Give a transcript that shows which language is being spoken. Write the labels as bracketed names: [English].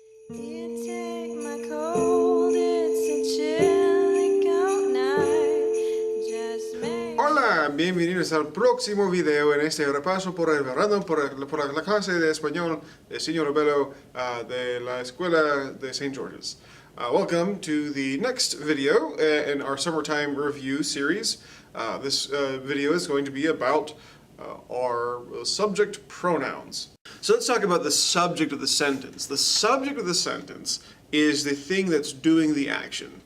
[English] You take my cold, it's a chilly cold night. Just make [Spanish] Hola, bienvenidos al próximo video en este repaso por el verano por la clase de español de señor Bello de la Escuela de St. George's. [English] Welcome to the next video in our summertime review series. This video is going to be about our subject pronouns. So let's talk about the subject of the sentence. The subject of the sentence is the thing that's doing the action.